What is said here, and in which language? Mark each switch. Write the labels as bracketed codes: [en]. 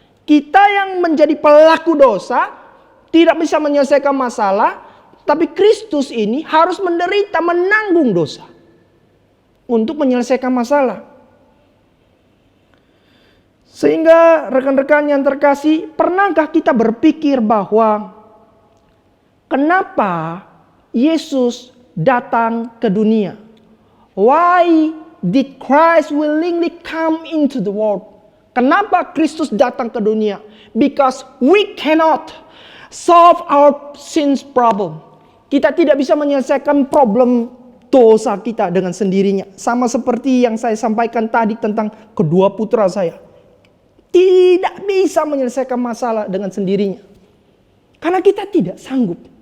[id] Kita yang menjadi pelaku dosa tidak bisa menyelesaikan masalah, tapi Kristus ini harus menderita, menanggung dosa untuk menyelesaikan masalah. Sehingga rekan-rekan yang terkasih, pernahkah kita berpikir bahwa kenapa Yesus datang ke dunia? [en] Why did Christ willingly come into the world? [id] Kenapa Kristus datang ke dunia? [en] Because we cannot solve our sins problem. [id] Kita tidak bisa menyelesaikan problem dosa kita dengan sendirinya. Sama seperti yang saya sampaikan tadi tentang kedua putra saya. Tidak bisa menyelesaikan masalah dengan sendirinya. Karena kita tidak sanggup.